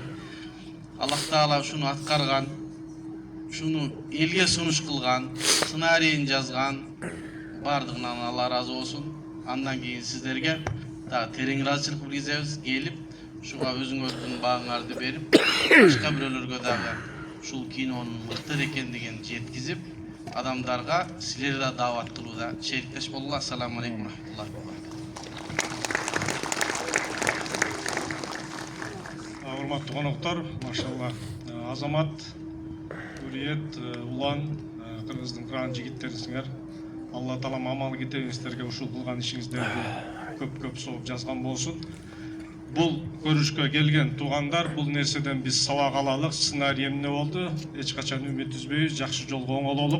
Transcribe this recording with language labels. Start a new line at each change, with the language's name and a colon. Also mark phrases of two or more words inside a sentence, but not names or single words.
Kyrgyz: Аллах Таала ушуну аткарган, ушуну элге сунуш кылган, сценарийин жазган бардыгынан Алла ыраазы болсун. Андан кийин сиздерге дагы терең ыраазычылык билгизебиз. Келип, ушуга өзүңөрдүн багыңарды берип, башка бирөөлөргө дагы ушул кинонун мыктыр экендигин жеткизип, адамдарга силер да даават кылууда шериктеш болгула.
Arabic: السلام عليكم رحمة الله وبركاته.
Kyrgyz: Урматтуу коноктор, машалла, Азамат, Нуриет, Улан, кыргыздын кыран жигиттерисиңер. Алла Таалам амал кетебиңиздерге ушул кылган ишиңиздерди көп-көп сооп жазган болсун. бул көрүшкө келген туугандар бул нерседен биз сабак алалык, сценарий эмне болду, эч качан үмүт үзбөйбүз, жакшы жолго оңололук.